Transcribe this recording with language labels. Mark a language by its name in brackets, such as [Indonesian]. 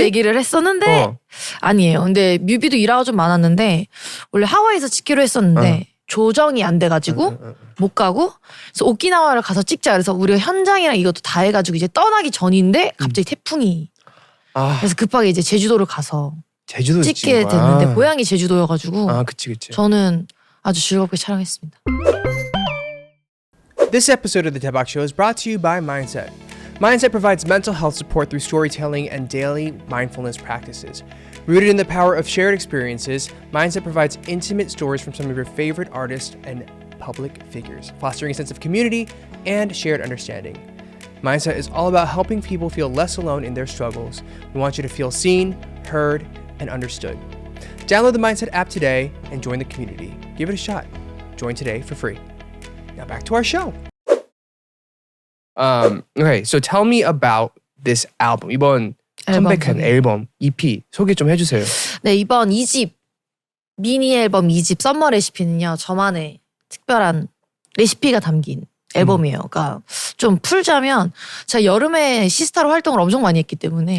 [Korean] 얘기를 했었는데 아니에요. 근데 뮤비도 일화가 좀 많았는데 원래 하와이에서 찍기로 했었는데 조정이 안 돼가지고 못 가고 그래서 오키나와를 가서 찍자 그래서 우리가 현장이랑 이것도 다 해가지고 이제 떠나기 전인데 갑자기 태풍이 그래서 급하게 이제 제주도를 가서 제주도 찍게 됐는데 고향이 제주도여가지고 그치. 저는 아주 즐겁게 촬영했습니다. [English] This episode of the Daebak Show is brought to you by Mindset. Mindset provides mental health support through storytelling and daily mindfulness practices. Rooted in the power of shared experiences, Mindset provides intimate stories from some of your favorite artists and public figures, fostering a sense of community and shared understanding. Mindset is all about helping people feel less alone in their struggles. We want you to feel seen, heard, and understood. Download the Mindset app today and join the community. Give it a shot. Join today for free. Now back to our show. Okay, so tell me about this album. [Korean] 이번 컴백한 앨범 EP 소개 좀 해주세요. 네, 이번 2집 미니 앨범 2집 썸머 레시피는요, 저만의 특별한 레시피가 담긴 앨범이에요. 그러니까 좀 풀자면 제가 여름에 시스타로 활동을 엄청 많이 했기 때문에